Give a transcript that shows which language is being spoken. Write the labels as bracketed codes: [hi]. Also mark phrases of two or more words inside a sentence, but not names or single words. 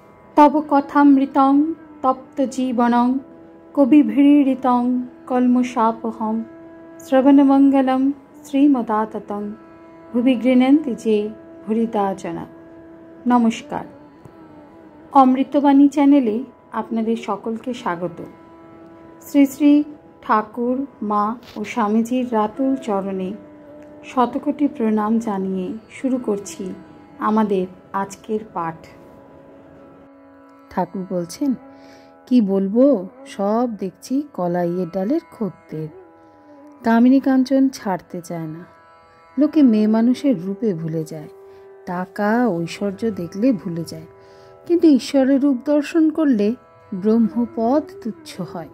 [sa] तव कथामृतं तप्तजीवनं कविभिरीडितं कल्मषापहं श्रवणमंगलं श्रीमदाततं भुवि गृह्णन्ति जे भूरिदा जना। [bn] নমস্কার, অমৃতবাণী চ্যানেলে আপনাদের সকলকে স্বাগত। শ্রী শ্রী ঠাকুর মা ও স্বামীজীর রাতুল চরণে শতকোটি প্রণাম জানিয়ে শুরু করছি আমাদের আজকের পাঠ। ঠাকুর বলছেন, কি বলবো, সব দেখছি কলাইয়ের ডালের খদ্দের। কামিনী কাঞ্চন ছাড়তে চায় না। লোকে মেয়ে মানুষের রূপে ভুলে যায়, টাকা ঐশ্বর্য দেখলে ভুলে যায়, কিন্তু ঈশ্বরের রূপ দর্শন করলে ব্রহ্মপদ তুচ্ছ হয়।